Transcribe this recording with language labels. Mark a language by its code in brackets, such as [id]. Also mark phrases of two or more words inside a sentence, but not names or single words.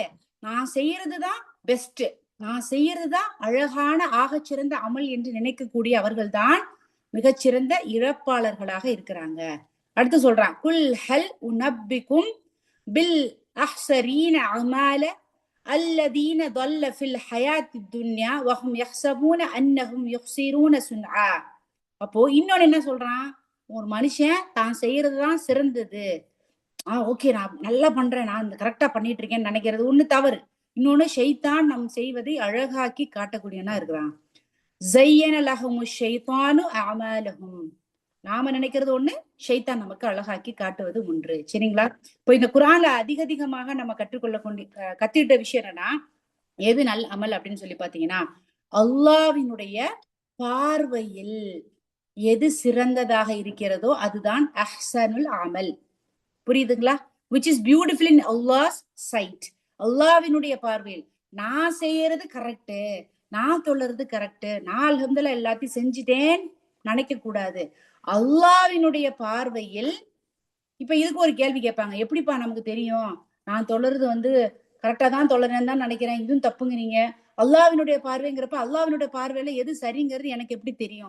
[ta] நான் செய்யறதுதான் பெஸ்ட், நான் செய்யறதுதான் அழகான ஆகச்சிறந்த அமல் என்று நினைக்கக்கூடிய அவர்கள்தான் மிகச்சிறந்த இழப்பாளர்களாக இருக்கிறாங்க. அடுத்து சொல்றான், [ar] قل هل أنبئكم بالأخسرين أعمالا الذين ضل في الحياة الدنيا وهم يحسبون أنهم يخسرون صنعا. [ta] அப்போ இன்னொன்னு என்ன சொல்றான், ஒரு மனுஷன் தான் செய்யறதுதான் சிறந்தது, ஓகே நான் நல்லா பண்றேன், நான் கரெக்டா பண்ணிட்டு இருக்கேன்னு நினைக்கிறது ஒண்ணு தவறு. இன்னொன்னு ஷைத்தான் நம் செய்வதை அழகாக்கி காட்டக்கூடியனா இருக்கிறான். [ar] زين لهم الشيطان أعمالهم, [ta] நாம நினைக்கிறது ஒண்ணு, ஷைத்தான் நமக்கு அழகாக்கி காட்டுவது ஒன்று. சரிங்களா? இப்போ இந்த குர்ஆன்ல அதிகமாக நம்ம கத்துக்கிட்ட விஷயம் என்னன்னா, எது நல்ல அமல் அப்படின்னு சொல்லி பாத்தீங்கன்னா, அல்லாஹ்வினுடைய பார்வையில் எது சிறந்ததாக இருக்கிறதோ அதுதான் [ar] أحسن العمل. [ta] புரியுதுங்களா? [en] which is beautiful in Allah's sight. [ta] அல்லாஹ்வினுடைய பார்வையில் நான் செய்யறது கரெக்ட், நான் தொழுறது கரெக்ட், நான் அல்ஹம்துலில்லாஹ் எல்லாத்தையும் செஞ்சுட்டேன் நினைக்க கூடாது. அல்லாஹ்வினுடைய பார்வையில், இப்ப இதுக்கு ஒரு கேள்வி கேட்பாங்க, எப்படிப்பா நமக்கு தெரியும் நான் தொழுறது கரெக்டா தான் தொழுறேன்னு தான் நினைக்கிறேன், இதுவும் தப்புங்கிறீங்க, அல்லாஹ்வினுடைய பார்வைங்கிறப்ப அல்லாஹ்வினுடைய பார்வையில எது சரிங்கிறது எனக்கு எப்படி தெரியும்?